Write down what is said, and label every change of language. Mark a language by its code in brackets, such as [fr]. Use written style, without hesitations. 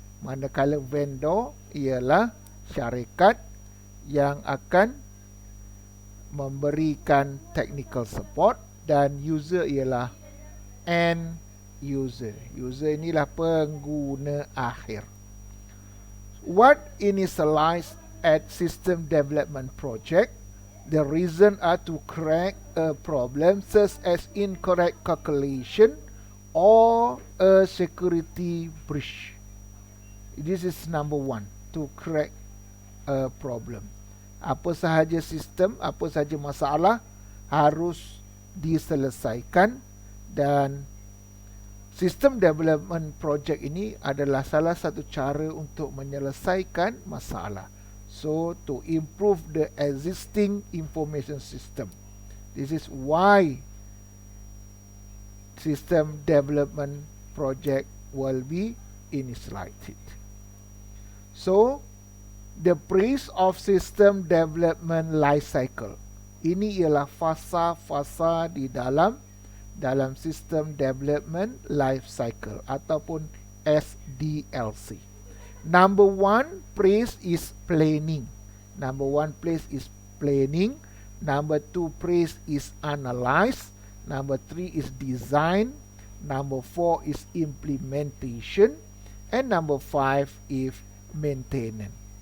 [ms] Manakala vendor ialah syarikat yang akan memberikan technical support, dan user ialah end user. User inilah pengguna akhir. [en] What initialized at system development project? The reason are to correct a problem such as incorrect calculation or a security breach. This is number one, to correct a problem. [ms] Apa sahaja sistem, apa sahaja masalah harus diselesaikan, dan system development project ini adalah salah satu cara untuk menyelesaikan masalah. [en] So to improve the existing information system. This is why system development project will be initiated. So, the phase of system development life cycle. [ms] Ini ialah fasa-fasa di dalam system development life cycle ataupun SDLC. [en] Number one phase is planning. Number one phase is planning. Number two phase is analyze. Number three is design. Number four is implementation. And number five is maintenance.